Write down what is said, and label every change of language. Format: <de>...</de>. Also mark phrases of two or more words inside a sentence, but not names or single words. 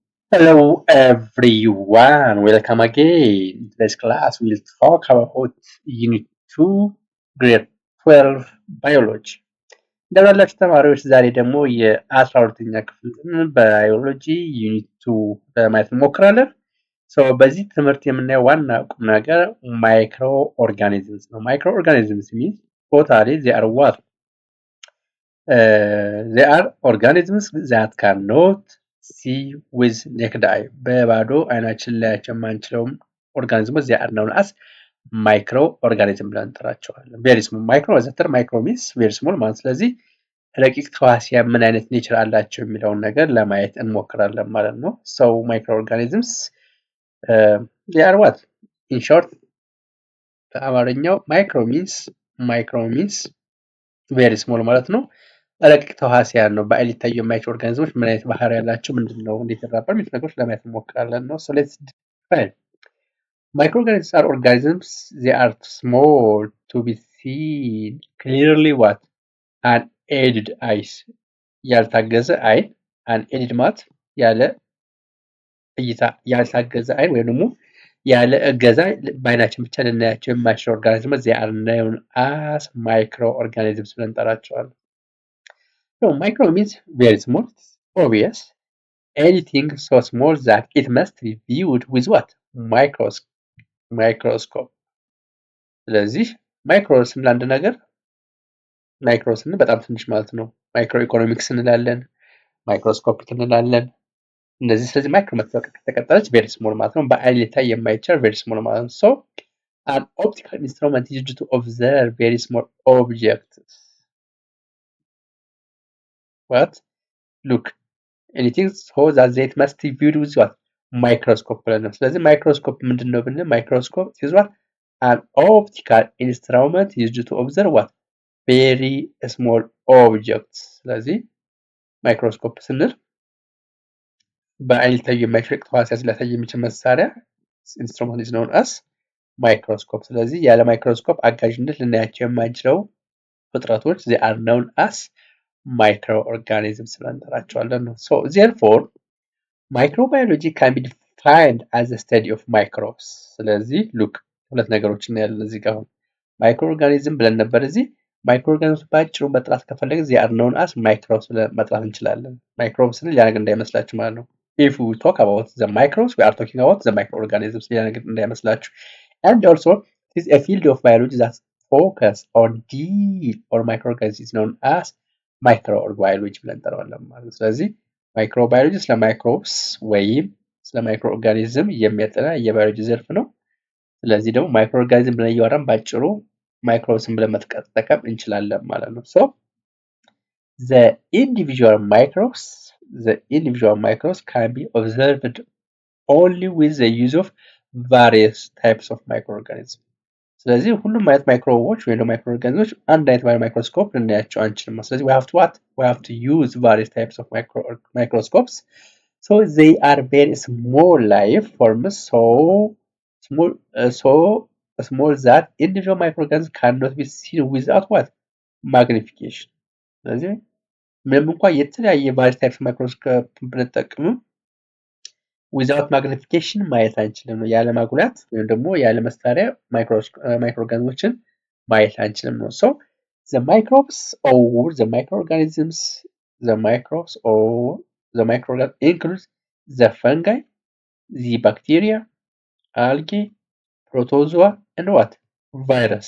<en>Hello everyone, welcome again. Today's class we'll talk about Unit 2 Grade 12 Biology.</en> <am>እንደምናላችሁ ተማሪዎች ዛሬ ደግሞ የ12ኛ ክፍል ባዮሎጂ ዩኒት 2 ለማየት እንሞክራለን። በዚህ ትምህርት የምናየው ዋና ቁም ነገር</am> <en>micro organisms</en> <am>ነው።</am> <en>micro organisms means totally they are what? They are organisms that cannot see with naked eye.</en> <am>በባዶ አይናችን ላያቸው የማንችለውም ኦርጋኒዝሞች</am> <en>they are known as micro organism</en> <am>ብለን እንጠራቸዋለን።</am> <en>very small micro</en> <am>ዘተር</am> <en>micro means very small</en> <am>ማለት ስለዚህ ረቂቅ ተዋሲያን ምን አይነት ኔቸር አላቸው የሚለውን ነገር ለማየት እንሞክራለን ማለት ነው።</am> <en>so microorganisms they are what? in short</en> <am>በአማርኛው</am> <en>micro means very small</en> <am>ማለት ነው። ረቂቅ ተዋሲያን ነው። በአይን ሊታዩ የማይችሉ ኦርጋኒዝሞች ምን አይነት ባህሪ ያላቸው ምንድነው እንዴት ይራባል የሚሉት ነገሮች ለማየት እንሞክራለን ነው።</am> <en>so let's define. Microorganisms are organisms they are small to be seen clearly what? unaided eyes</en> <am>ያልታገዘ አይን unaided ማለት ያለ እይታ ያልታገዘ አይን ወይም ደግሞ ያለ እገዛ በአይናችን ብቻ ልናያቸው የማይችሉ ኦርጋኒዝሞች</am> <en>they are known as microorganisms</en> <am>ብለን እንጠራቸዋለን።</am> <en>So micro means very small, it's obvious. Anything so small that it must be viewed with what?</en> <am>Microscope. ስለዚህ ማይክሮ ስንል አንድ ነገር ማይክሮ ስንል በጣም ትንሽ ማለት ነው።</am> <en>micro economics</en> <am>እንላለን፣ ማይክሮስኮፒክ እንላለን። እነዚህ ስለዚህ ማይክሮ መተዋወቅ ከተቀጠለች</am> <en>very small</en> <am>ማለት ነው። በአይን ሊታይ የማይቻል</am> <en>very small</en> <am>ማለት ነው።</am> <en>So an optical instrument is used to observe very small objects. What? Look, anything so that it must be viewed with what?</en> <am>Microscope ብለን ነው። ስለዚህ</am> <en>microscope</en> <am>ምንድነው ብንል ማይክሮስኮፕ</am> <en>is what? An optical instrument used to observe what? Very small objects.</en> <am>ስለዚህ ማይክሮስኮፕ ስንል በአይን ሊታዩ የማይችሉ ተዋሲያን ሊያሳይ የሚችል መሳሪያ</am> <en>instrument is known as microscope.</en> <am>ስለዚህ ያለ ማይክሮስኮፕ አጋዥነት ልናያቸው የማንችለው ፍጥረቶች</am> <en>they are known as microorganisms</en> <am>ብለን እንጠራቸዋለን ነው።</am> <en>So therefore microbiology can be defined as the study of microbes.</en> <am>ስለዚህ look ሁለት ነገሮች እናያለን እዚህ ጋር ማይክሮኦርጋኒዝም ብለን ነበር። እዚህ ማይክሮኦርጋኒዝም ባጭሩ መጥራት ከፈለግን</am> <en>they are known as microbes</en> <am>ብለን መጥራት እንችላለን። ማይክሮብስ ስንል ያ ነገር እንዳይመስላችሁ ማለት ነው።</am> <en>if we talk about the microbes we are talking about the microorganisms</en> <am>ያ ነገር እንዳይመስላችሁ.</am> <en>And also it is a field of biology that focus on deep or microorganisms is known as microbiology</en> <am>ብለን እንጠራዋለን ማለት ነው። ስለዚህ ማይክሮባዮሎጂ ስለ ማይክሮብስ ወይም ስለ ማይክሮኦርጋኒዝም የሚያጠና የባዮሎጂ ዘርፍ ነው። ስለዚህ ደግሞ ማይክሮኦርጋኒዝም ብለን እያወራን ባጭሩ ማይክሮብስን ብለን መጠቀም እንችላለን ማለት ነው።</am> <en>So the individual microbes can be observed only with the use of various types of microorganisms.</en> <am>ስለዚህ ሁሉም አይነት ማይክሮቦች ወይም ማይክሮኦርጋኒዝሞች አንድ አይነት ማይክሮስኮፕ ልናያቸው አንችልም። ስለዚህ</am> <en>we have to use various types of microscopes. So they are very small life forms, so small that individual microorganisms cannot be seen without what?</en> <am>Magnification. ስለዚህ ምንም እንኳን የተለያየ</am> <en>various types of microscope</en> <am>ብንጠቀምም</am> <en>without magnification</en> <am>ማየት አንችልም ነው። ያለ ማጉላት ወይም ደግሞ ያለ መሳሪያ ማይክሮኦርጋኒዝሞችን ማየት አንችልም ነው።</am> <en>So the microbes or the microorganisms includes the fungi, the bacteria, algae, protozoa and what? virus.</en>